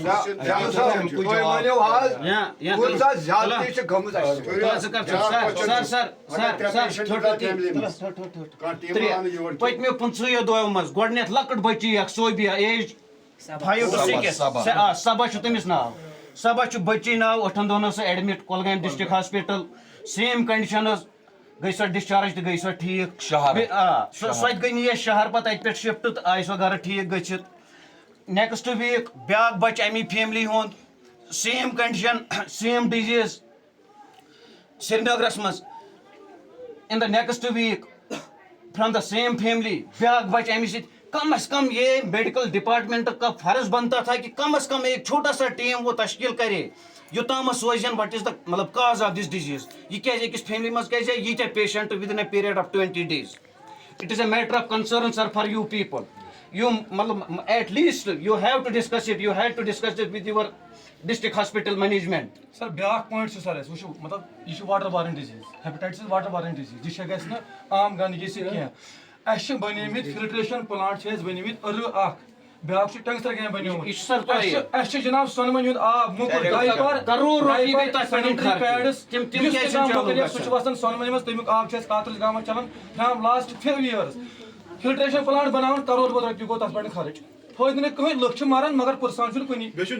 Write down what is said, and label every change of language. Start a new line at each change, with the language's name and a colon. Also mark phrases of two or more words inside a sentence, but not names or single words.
Kashmiri: پتمو 15 دۄہو مز گۄڈنیتھ لۄکٕٹ بچی اکھ صوبیا
English: age 5 to 6
Kashmiri: صبا چھُ تٔمِس ناو صبا چھُ بچی ناو 8 دۄہن ٲس سۄ ایڈمٹ کۄلگامہِ
English: district hospital same condition
Kashmiri: ٲس گئی سۄ ڈسچارج تہِ گئی سۄ ٹھیٖک سۄ تہِ گئی نہٕ شہر پتہٕ اتہِ پٮ۪ٹھ شفٹ تہٕ آیہِ سۄ گرٕ ٹھیٖک گٔژھِتھ
English: next week
Kashmiri: بیاکھ بچہِ امی فیملی ہُنٛد
English: same condition same disease
Kashmiri: سرینگرس منٛز
English: in the next week from the same family
Kashmiri: بیاکھ بچہ امی سۭتۍ
Urdu: کم از کم یہ میڈیکل ڈپارٹمنٹ کا فرض بنتا تھا کہ کم از کم ایک چھوٹا سا ٹیم وہ تشکیل کرے
Kashmiri: یوتام سوزن
English: what is the مطلب cause of this disease
Kashmiri: یہ کیازِ أکِس فیملی منٛز کیازِ ییٖتیاہ پیشنٹ
English: with in a period of 20 days it is a matter of concern sir for you people you مطلب at least you have to discuss it you have to discuss it with your district hospital management
Kashmiri: سر بیاکھ پوینٹ سر اس وچھو مطلب یہ
English: water borne disease hepatitis water borne disease
Kashmiri: یہ گژھِ نہٕ عام گندگی سۭتۍ کینٛہہ اَسہِ بنیمٕتۍ
English: filtration plant
Kashmiri: چھِ اَسہِ بنیمٕتۍ اکھ بیاکھ چھُ ٹنگسر کیٚنٛہہ بنیومُت اَسہِ چھُ جناب سۄنہٕ ہُنٛد آب موٚکُر سُہ چھُ وسان سۄنہٕ منٛز تمیُک آب چھُ اَسہِ کاترس گامس چلان
English: from last 5 years filtration plant
Kashmiri: بناوان کرور بہٕ رۄپیہِ گوٚو تتھ پٮ۪ٹھ خرٕچ فٲیدٕ نہٕ کٕہٕنۍ لُکھ چھِ مران مگر پرسان چھُنہٕ کُنی